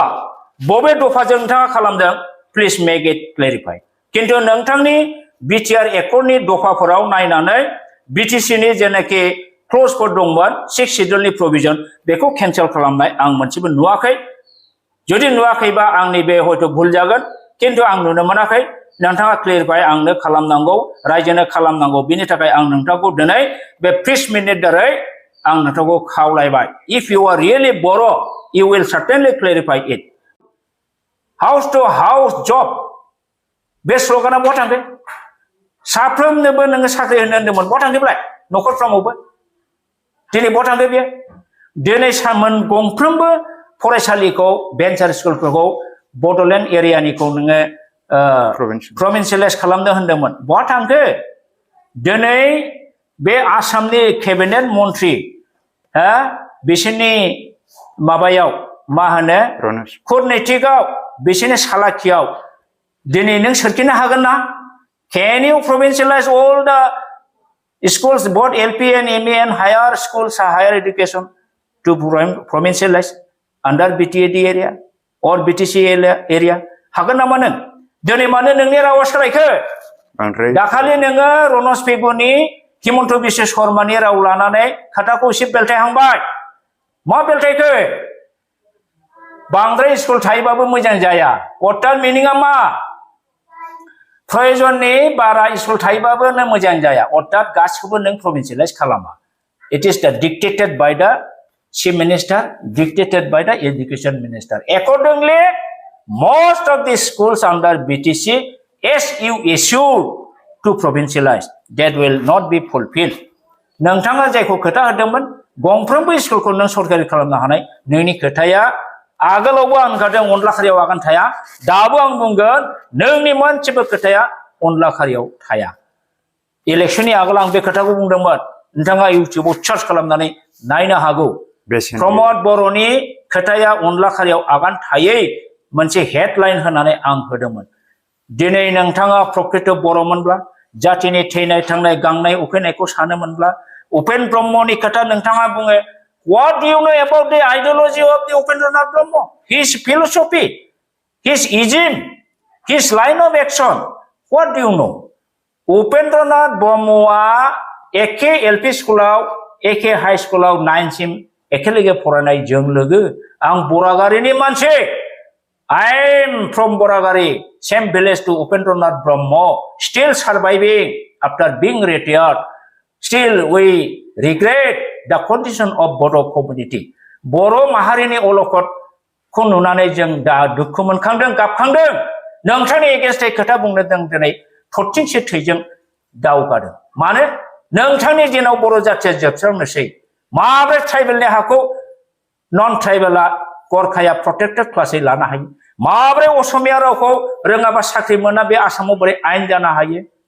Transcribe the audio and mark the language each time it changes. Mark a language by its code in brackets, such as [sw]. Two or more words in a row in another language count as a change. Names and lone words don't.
[brx] बबे दफाजों नोंथाङा खालामदों [en] please make it clarify [brx] किन्तु नोंथांनि बिटिआर एकर्डनि दफाफोराव नायनानै बिटिसिनि जेनाखि क्लजफोर दंमोन 6 शेड्यूलनि प्रोविजन बेखौ केन्सेल खालामनाय आं मोनसेबो नुवाखै जुदि नुवाखैबा आंनि बे हयथ' भुल जागोन किन्तु आं नुनो मोनाखै नोंथाङा क्लियारफाइ आंनो खालामनांगौ रायजोनो खालामनांगौ बिनि थाखाय आं नोंथांखौ दिनै बे प्रेस मिटनि दारै आं नोंथांखौ खावलायबाय [en] if you are [brx] रियेलि बर' [en] you will certainly clarify it house to house job [brx] बे स्ल'गाना बहा थांखो साफ्रोमनोबो नोङो साख्रि होनो होनदोंमोन बहा थांखोब्लाय न'खरफ्रामावबो दिनै बहा थांखो बेयो दिनै गंफ्रोमबो फरायसालिखौ भेन्सार स्कुलफोरखौ बड'लेण्ड एरियानिखौ नोङो प्रभिन्सियेलाइज खालामनो होनदोंमोन बहा थांखो दिनै बे आसामनि केबिनेट मन्त्रि बिसोरनि माबायाव मा होनो कुरनैतिकआव बिसोरनि सालाखियाव दिनै नों सोरखिनो हागोन ना [en] can you provincialize all the schools both LP and ME and higher schools higher education to provincialize under BTAD area or BTC area [brx] हागोन नामा नों दिनै मानो नोंनि रावा सोलायखो दाखालि नोङो रनज पेगुनि हिमन्त बिश्व शर्मानि राव लानानै खोथाखौ एसे बेलथायहांबाय मा बेलथायखो बांद्राय स्कुल थायोबाबो मोजां जाया अर्थात मिनिंआ मा प्रयोजननि बारा स्कुल थायोबाबो नों मोजां जाया अर्थात गासिखौबो नों प्रभिन्सियेलाइज खालामा [en] it is the dictated by the chief minister dictated by the education minister accordingly most of the schools under BTC as you issued to provincialize that will not be fulfilled [brx] नोंथाङा जायखौ खोथा होदोंमोन गंफ्रोमबो स्कुलखौ नों सरकारि खालामनो हानाय नोंनि खोथाया आगोलावबो आं होनखादों अनला खारियाव आगान थाया दाबो आं बुंगोन नोंनि मोनसेबो खोथाया अनला खारियाव थाया इलेक्शननि आगोल आं बे खोथाखौ बुंदोंमोन नोंथाङा इउटिउबाव सार्च खालामनानै नायनो हागौ प्रमद बर'नि खोथाया अनला खारियाव आगान थायै मोनसे हेडलाइन होनानै आं होदोंमोन दिनै नोंथाङा प्रकृत बर'मोनब्ला जातिनि थैनाय थांनाय गांनाय उखैनायखौ सानोमोनब्ला उपेन ब्रह्मनि खोथा नोंथाङा बुङो [en] what do you know about the ideology of the Upendranath Brahma his philosophy his ism his line of action what do you know Upendranath Brahma [brx] एखे एलपि स्कुलाव एखे हाई स्कुलाव 9 सिम एखे लोगो फरायनाय जों लोगो आं बरागारिनि मानसि [en] I am from Boragari, same village to Upendranath Brahma, still surviving after being retired. Still we regret the condition of Bodo community. [brx] Boro maharini olokot खौ नुनानै जों दा दुखु मोनखांदों गाबखांदों नोंथांनि एगेन्स्टै खोथा बुंनो जों दिनै थरथिंसे थैजों दावगादों मानो नोंथांनि दिनाव बर' जाथिया जोबस्रांनोसै माब्रै ट्राइबेलनि हाखौ नन ट्राइबेला गरखाया प्रोटेक्टेड क्लासै लानो हायो माब्रै असमिया रावखौ रोङाबा साख्रि मोना बे आसामाव बोरै आयेन जानो हायो